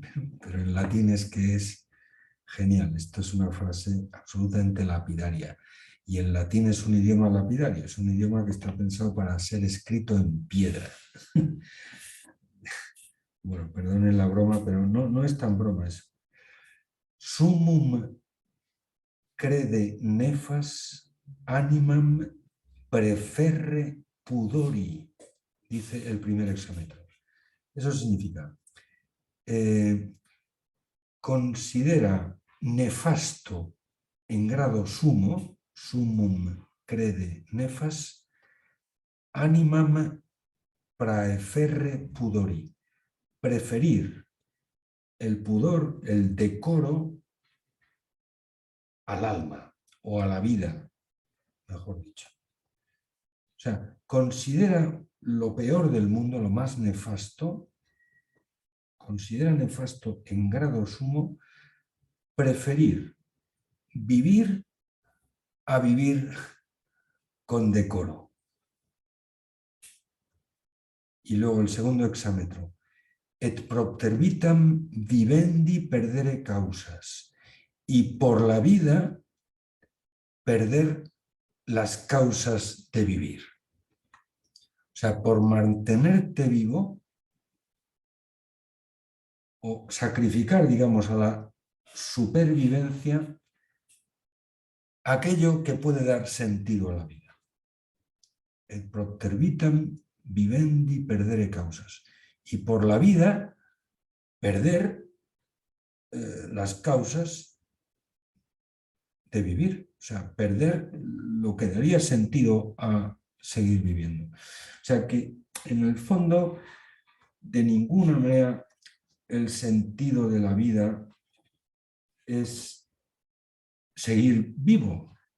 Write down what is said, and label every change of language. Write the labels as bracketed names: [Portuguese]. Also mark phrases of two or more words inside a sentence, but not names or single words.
[Spanish] Pero en latín es que es genial. Esto es una frase absolutamente lapidaria. Y el latín es un idioma lapidario, es un idioma que está pensado para ser escrito en piedra. Bueno, perdonen la broma, pero no es tan broma eso. [Latin] Summum crede nefas animam preferre pudori, [Spanish] dice el primer hexámetro. Eso significa, considera nefasto en grado sumo, [Latin] sumum crede nefas, animam praeferre pudori, [Spanish] preferir el pudor, el decoro, al alma o a la vida, mejor dicho. O sea, considera lo peor del mundo, lo más nefasto, considera nefasto en grado sumo preferir vivir a vivir con decoro. Y luego el segundo hexámetro. [Latin] Et propter vitam vivendi perdere causas. [Spanish] Y por la vida perder las causas de vivir. O sea, por mantenerte vivo o sacrificar, digamos, a la supervivencia aquello que puede dar sentido a la vida. [Latin] Et propter vitam vivendi perdere causas. [Spanish] Y por la vida perder las causas de vivir. O sea, perder lo que daría sentido a seguir viviendo. O sea que, en el fondo, de ninguna manera el sentido de la vida es seguir vivo.